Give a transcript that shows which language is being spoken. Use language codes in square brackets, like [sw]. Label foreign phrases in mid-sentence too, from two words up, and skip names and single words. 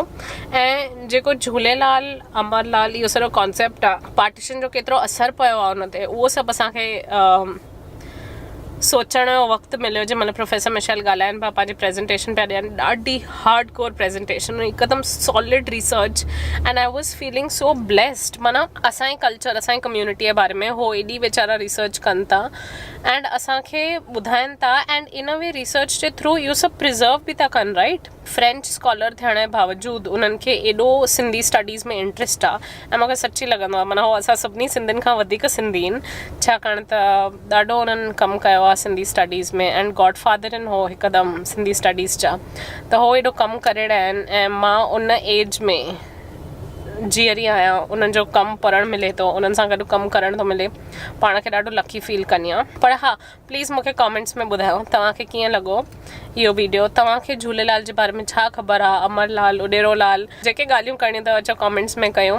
[sd] ऐं जेको झूलेलाल, अमरलाल, इहो सॼो कॉन्सेप्ट आहे, पार्टीशन जो केतिरो असरु पियो आहे उन ते, उहो सभु असांखे सोचण जो वक़्तु मिलियो जंहिं महिल प्रोफेसर मिशेल ॻाल्हाइनि पिया, पंहिंजी प्रेज़ेंटेशन पिया ॾियनि। ॾाढी [en] hard core presentation, [sd] हिकदमि [en] solid research and I was feeling so blessed. [sd] माना असांजे कल्चर, असांजी कम्यूनिटी जे बारे में हो एॾी वीचारा रिसर्च कनि था एंड असांखे ॿुधाइनि था, एंड इन वे रिसर्च जे थ्रू इहो सभु प्रिज़र्व बि था कनि, राइट। [en] French scholar [sd] थियण जे बावजूदि उन्हनि खे एॾो [en] Sindhi studies [sd] में इंट्रस्ट आहे ऐं मूंखे सची लॻंदो आहे, माना हो असां सभिनी सिंधियुनि खां वधीक सिंधी आहिनि, छाकाणि त ॾाढो उन्हनि कमु कयो आहे [en] Sindhi studies [sd] में [en] and godfather [sd] आहिनि हो हिकदमि [en] Sindhi studies [sd] जा, त हो एॾो कमु करे रहिया आहिनि। ऐं मां उन एज में जीअरी आहियां, उन्हनि जो कमु पढ़णु मिले थो, उन्हनि सां गॾु कमु करणु थो मिले, पाण खे ॾाढो [en] lucky feel [sd] कंदी आहियां। पर हा, प्लीज़ मूंखे कॉमेंट्स में ॿुधायो तव्हांखे कीअं लॻो इहो वीडियो, तव्हांखे झूलेलाल जे बारे में छा ख़बर आहे, अमरलाल, उडेरोलाल, जेके ॻाल्हियूं करणियूं अथव अचो कॉमेंट्स में कयो।